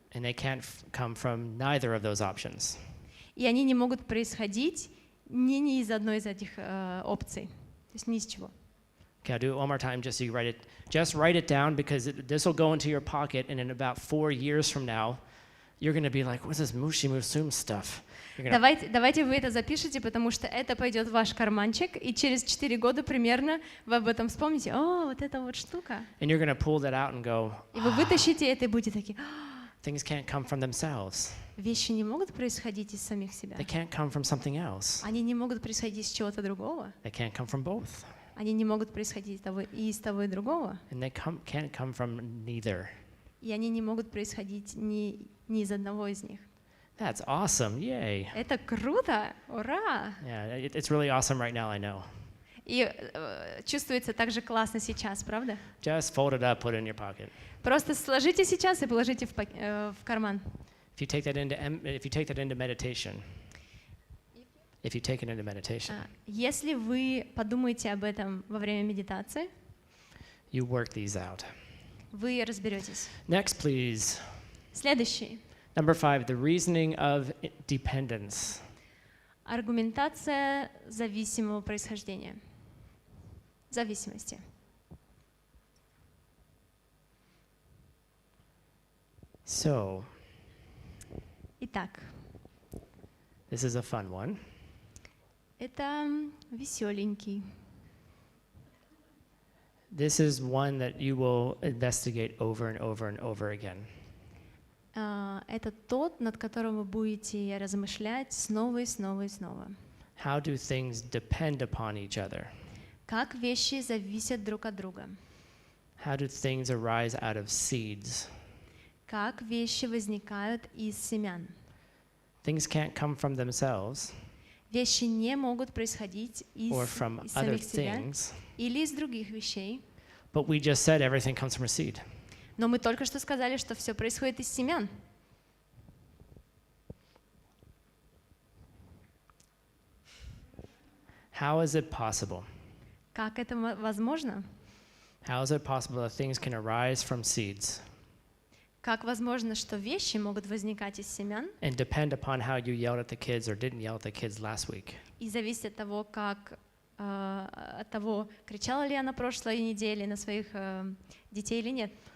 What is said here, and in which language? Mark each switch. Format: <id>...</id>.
<en>And they can't come from neither of those options.</en> <ru>И они не могут происходить ни из одной из этих опций. То есть ни из чего.</ru> <en>Okay, I'll do it one more time just so you write it. Just write it down because this will go into your pocket, and in about 4 years from now, you're going to be like, what's this mushi musum stuff?</en> <ru>Давайте вы это запишите, потому что это пойдет в ваш карманчик, и через 4 года примерно вы об этом вспомните. О, вот эта вот штука.</ru> <en>And you're going to pull that out and go,</en> <ru>И вы вытащите это и будете такие,</ru> <en>things can't come from themselves.</en> <ru>вещи не могут происходить из самих себя.</ru> <en>They can't come from something else.</en> <ru>Они не могут происходить из чего-то другого.</ru> <en>They can't come from both.</en> <ru>Они не могут происходить и из того, и другого.</ru> <en>And they can't come from neither.</en> <ru>И они не могут происходить ни ни из одного из них.</ru> <en>That's awesome. Yay.</en> <ru>Это круто! Ура!</ru> <en>Yeah, it's really awesome right now, I know.</en> <ru>И чувствуется так же классно сейчас, правда?</ru> <en>Just fold it up, put it in your pocket.</en> <ru>Просто сложите сейчас и положите в карман.</ru> <en>If you take that into meditation, if you take it into meditation,</en> <ru>Если вы подумаете об этом во время медитации,</ru> <en>you work these out.</en> <ru>вы разберетесь.</ru> <en>Next, please.</en> <ru>Следующий.</ru> <en>Number 5, the reasoning of dependence.</en> <ru>Аргументация зависимого происхождения. Зависимости.</ru> <en>So,</en> <ru>Итак,</ru> <en>this is a fun one.</en> <ru>это веселенький.</ru> <en>This is one that you will investigate over and over and over again.</en> <ru>Это тот, над которым вы будете размышлять снова и снова и снова.</ru> <en>How do things depend upon each other?</en> <ru>Как вещи зависят друг от друга.</ru> <en>How do things arise out of seeds?</en> <ru>Как вещи возникают из семян.</ru> <en>Things can't come from themselves</en> <ru>Вещи не могут происходить</ru> <en>or from</en> <ru>из</ru> <en>other</en> <ru>самих себя</ru> <en>things,</en> <ru>или из других вещей.</ru> <en>but we just said everything comes from a seed.</en> <ru>Но мы только что сказали, что все происходит из семян.</ru> <en>How is it possible?</en> <ru>Как это возможно?</ru> <en>How is it possible that things can arise from seeds</en> <ru>Как возможно, что вещи могут возникать из семян</ru> <en>and depend upon how you yelled at the kids or didn't yell at the kids last week?</en> <ru>и зависит от того, от того, кричала ли я на прошлой неделе на своих детей или нет?</ru>